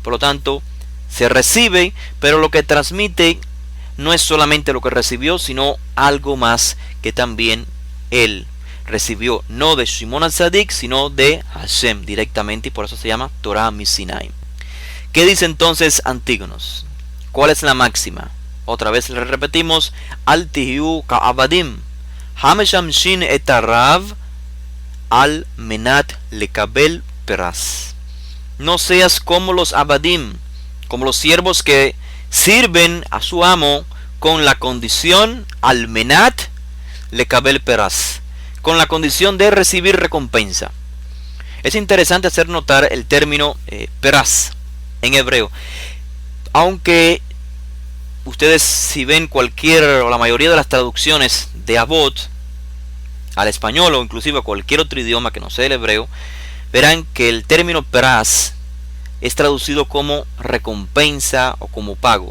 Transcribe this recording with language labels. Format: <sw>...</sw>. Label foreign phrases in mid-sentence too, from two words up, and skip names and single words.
<es>Por lo tanto, se recibe, pero lo que transmite no es solamente lo que recibió, sino algo más que también él recibió, no de Shimon HaTzadik, sino de Hashem directamente, y por eso se llama</es> <he>תורה מסיני.</he> <es>¿Qué dice entonces Antígonos? ¿Cuál es la máxima? Otra vez le repetimos:</es> <he>אל תהיו כעבדים המשמשים את הרב על מנת לקבל פרס.</he> <es>No seas como los abadim, como los siervos que sirven a su amo con la condición</es> <he>על מנת לקבל פרס,</he> <es>con la condición de recibir recompensa. Es interesante hacer notar el término peras en hebreo. Aunque ustedes, si ven cualquier o la mayoría de las traducciones de Abot al español, o inclusive a cualquier otro idioma que no sea el hebreo, verán que el término peras es traducido como recompensa o como pago.</es>